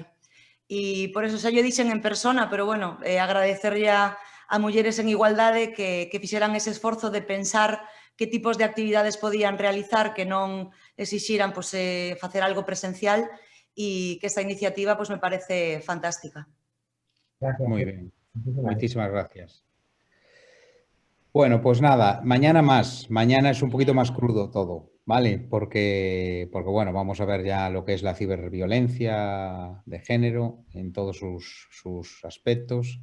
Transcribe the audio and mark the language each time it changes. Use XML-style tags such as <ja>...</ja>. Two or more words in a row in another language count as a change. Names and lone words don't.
<gl>E por eso xa lle dixen en persona, pero bueno, agradecerlle a Mulleres en Igualdade que fixeran ese esforzo de pensar que tipos de actividades podían realizar que non exixiran facer algo presencial e que esta iniciativa me parece fantástica. Gracias.</gl> <es>Muy bien, muchísimas gracias. Bueno, pues nada, mañana más. Mañana es un poquito más crudo todo, ¿vale? Porque bueno, vamos a ver ya lo que es la ciberviolencia de género en todos sus aspectos.</es>